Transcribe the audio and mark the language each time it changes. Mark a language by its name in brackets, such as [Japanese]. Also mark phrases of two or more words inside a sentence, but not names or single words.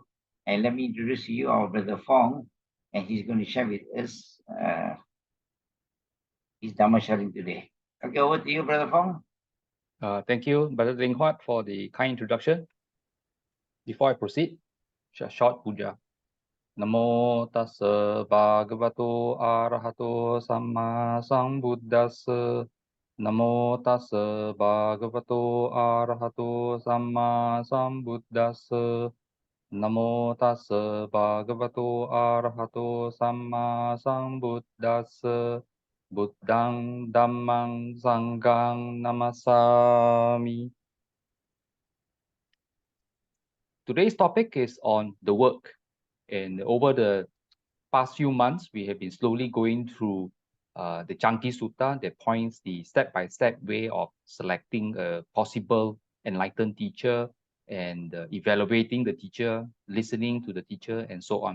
[English] And let me introduce to you our brother Fong, and he's going to share with us his Dhamma sharing today. Okay, over to you, brother Fong. Thank you, Brother Ding Huat, for the kind introduction. Before I proceed, short puja. [Pali] Namo tassa bhagavato arahato samma sambuddhassa. Namo tassa bhagavato arahato samma sambuddhassa. Namo tassa bhagavato arahato samma sambuddhassa. Buddhang dhammang sanghang namasami. [English] Today's topic is on the work. And over the past few months, we have been slowly going through the Chanki Sutta that points the step-by-step way of selecting a possible enlightened teacher and evaluating the teacher, listening to the teacher, and so on.